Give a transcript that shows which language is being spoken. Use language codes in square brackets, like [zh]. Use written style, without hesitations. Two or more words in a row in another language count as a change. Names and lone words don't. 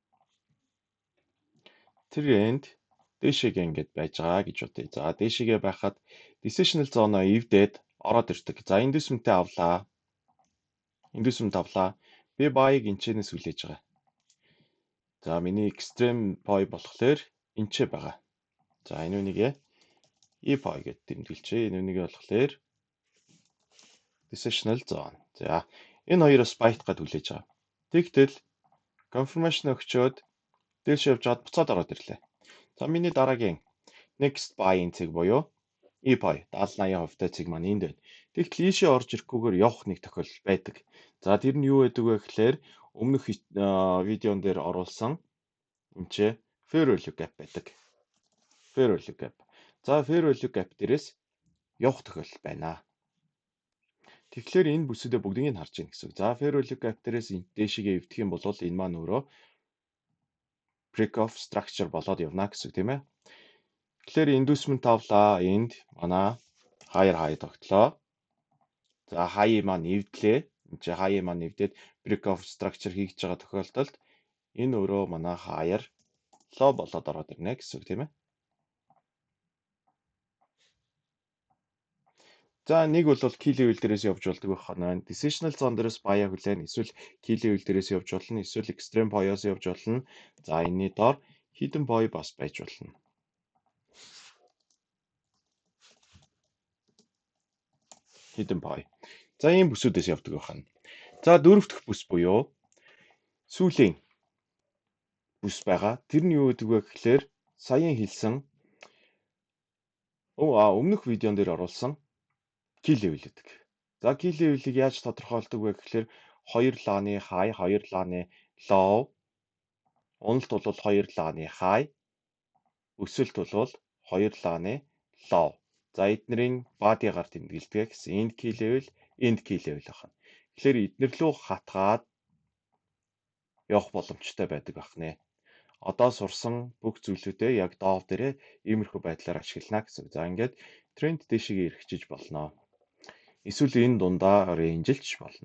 [mn] Тренд дээшээгээ ингэж байж байгаа гэж бодъё. За дээшээгээ байхад [en] decisional zone [mn] эвдээд ороод ирдэг. За inducement-тэй авлаа. Inducement авлаа. Би buy-ыг энэчнээс хүлээж байгаа. За миний [en] extreme buy [mn] болохоор энэч байгаа. За энэ үнийгээ E-buy гэд тэмдэглэжээ. Энэ үнийгээ болохоор [en] decisional zone. [mn] За энэ хоёроос bite-гаад хүлээж байгаа. Тэгтэл confirmation өгчөөд дээш явж чад буцаад ороод ирлээ. За миний дараагийн [en] next buy- [mn] ийн цэг буюу E-buy 70-80% цэг маань энд байна. Тэгтэл ийшээ орж ирэхгүйгээр явах нэг тохиолдол байдаг. За тэр нь юу байдаг вэ гэхээр өмнөх видеон дээр оруулсан энэ ч [en] fair value gap [mn] байдаг. [en] Fair value gap. [mn] За [en] fair value gap [mn] дээрээс явах тохиолдол байна. Тэгэхээр энэ бүсэдээ бүгдийг нь харж байна гэсэн. За [en] fair value gap [mn] дээрээс дээшигээ эвдэх юм бол энэ маань өөрөө [en] break of structure [mn] болоод явна гэсэн тийм ээ. Тэгэхээр inducement авлаа. Энд манай high тогтлоо. За high маань эвдлээ. Энд чи high маань эвдээд [en] break of structure [mn] хийж байгаа тохиолдолд энэ өөрөө манай [en] higher low [mn] болоод ороод ирнэ гэсэн үг тийм ээ. За нэг бол [en] key level [mn] дээрээс явж болдог байх нь. [en] Decisional zone [mn] дээрээс buy-а хүлээн эсвэл [en] key level [mn] дээрээс явж болно. Эсвэл [en] extreme buy- [mn] аас явж болно. За энэний доор [en] hidden buy [mn] бас байж болно. [en] Hidden buy. [mn] За ийм бүсүүдээс явдаг байх нь. За дөрөв дэх бүс буюу сүүлийн бүс байгаа. Тэр нь юу гэдэг вэ гэхээр саяхан хэлсэн өмнөх видеон дээр оруулсан [en] key level [mn] гэдэг. За [en] key level- [mn] ийг яаж тодорхойлдог вэ гэхээр хоёр лааны high, хоёр лааны low, уналт бол хоёр лааны high, өсөлт бол хоёр лааны low. За эднэрийн body-гаар тэмдэглэдэг гэсэн [en] end key level [mn] байна. Тэгэхээр эднэр лөө хатгаад явах боломжтой байдаг байна. Одоо сурсан бүх зүйлүүдээ яг Dow дээрээ иймэрхүү байдлаар ашиглана гэсэн. За ингээд тренд дэшигээ эргэжиж болно. Эсвэл энэ дундаа рейнжилж болно.